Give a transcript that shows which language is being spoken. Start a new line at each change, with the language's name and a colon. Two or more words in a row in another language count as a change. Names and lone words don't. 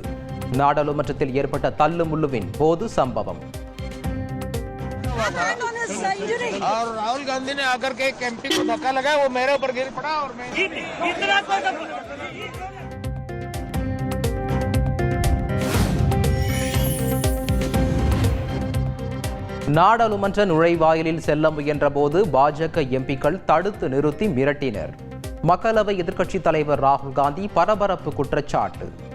Tamil: நாடாளுமன்றத்தில் ஏற்பட்ட தள்ளுமுள்ளுவின் போது சம்பவம்.
Hindi: राहुल गांधी ने आकर के एक एमपी को धक्का लगाया, वो मेरे ऊपर गिर पड़ा और मैं
Tamil: நாடாளுமன்ற நுழைவாயிலில் செல்ல முயன்றபோது பாஜக எம்பிக்கள் தடுத்து நிறுத்தி மிரட்டினர். மக்களவை எதிர்க்கட்சித் தலைவர் ராகுல் காந்தி பரபரப்பு குற்றச்சாட்டு.